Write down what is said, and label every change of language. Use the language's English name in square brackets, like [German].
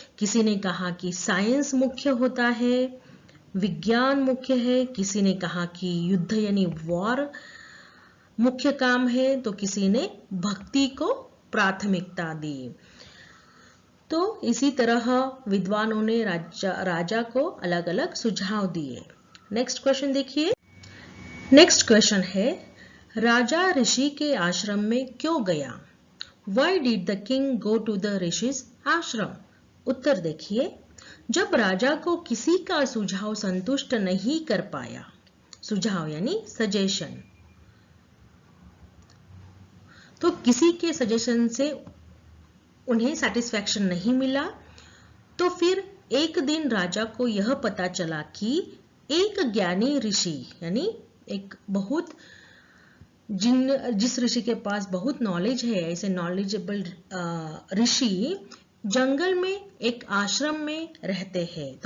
[Hindi] किसी ने कहा कि साइंस मुख्य होता है, विज्ञान मुख्य है, किसी ने कहा कि युद्ध यानी वॉर मुख्य काम है, तो किसी ने भक्ति को प्राथमिकता दी। तो इसी तरह विद्वानों ने राजा को अलग अलग सुझाव दिए। नेक्स्ट क्वेश्चन देखिए। नेक्स्ट क्वेश्चन है, राजा ऋषि के आश्रम में क्यों गया? [English] Why did the king go to the rishi's ashram? [Hindi] उत्तर देखिए, जब राजा को किसी का सुझाव संतुष्ट नहीं कर पाया, सुझाव यानी सजेशन, तो किसी के सजेशन से उन्हें सेटिस्फैक्शन नहीं मिला, तो फिर एक दिन राजा को यह पता चला कि एक ज्ञानी ऋषि यानी एक बहुत जिस ऋषि के पास बहुत नॉलेज है, ऐसे नॉलेजेबल ऋषि जंगल में एक आश्रम में रहते हैं।